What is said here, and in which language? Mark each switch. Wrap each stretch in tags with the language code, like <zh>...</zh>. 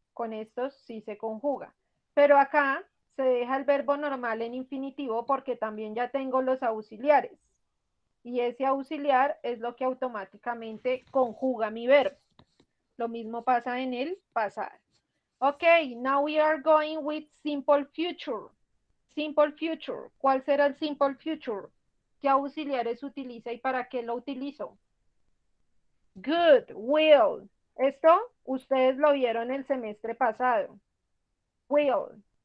<es>Con estos sí se conjuga. Pero acá se deja el verbo normal en infinitivo porque también ya tengo los auxiliares. Y ese auxiliar es lo que automáticamente conjuga mi verbo. Lo mismo pasa en el pasado.</es> <en>Okay, now we are going with simple future. Simple future.</en> <es>¿Cuál será el simple future? ¿Qué auxiliares utiliza y para qué lo utilizo? Good, will. Esto ustedes lo vieron el semestre pasado. Will.</es>